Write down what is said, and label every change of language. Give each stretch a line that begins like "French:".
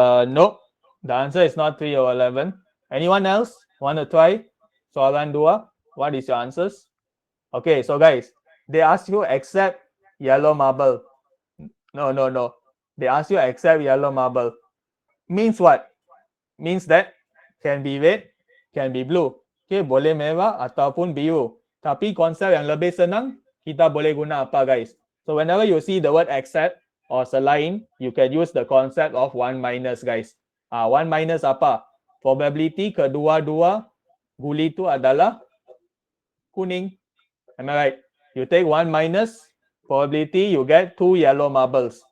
English: Nope. The answer is not 3/11. Anyone else want to try?
Malay: Soalan 2.
English: What is your answers? Okay, so guys, they ask you accept yellow marble. No. They ask you accept yellow marble. Means what? Means that can be red, can be blue.
Malay: Okay, boleh merah ataupun biru. Tapi konsep yang lebih senang, kita boleh guna apa guys?
English: So whenever you see the word accept or selain, you can use the concept of 1 minus guys.
Malay: 1 minus apa? Probability kedua-dua guli itu adalah kuning.
English: Am I right? You take 1 minus probability, you get 2 yellow marbles.